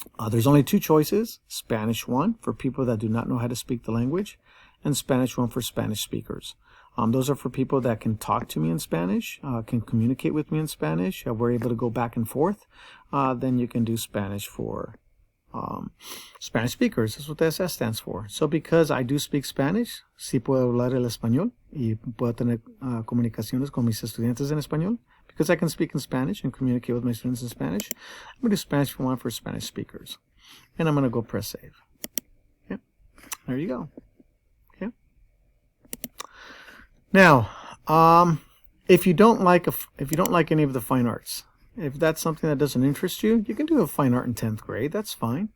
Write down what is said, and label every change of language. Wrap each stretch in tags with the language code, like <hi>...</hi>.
<en>There's only 2 choices: Spanish 1 for people that do not know how to speak the language, and Spanish 1 for Spanish speakers. Those are for people that can talk to me in Spanish, can communicate with me in Spanish. We're able to go back and forth. Then you can do Spanish for Spanish speakers. That's what the SS stands for. So because I do speak Spanish,</en> <es>sí puedo hablar el español y puedo tener comunicaciones con mis estudiantes en español.</es> <en>Because I can speak in Spanish and communicate with my students in Spanish, I'm going to do Spanish 1 for Spanish speakers. And I'm going to go press save. Okay. There you go. Okay. Now, if you don't like any of the fine arts, if that's something that doesn't interest you, you can do a fine art in 10th grade. That's fine.</en>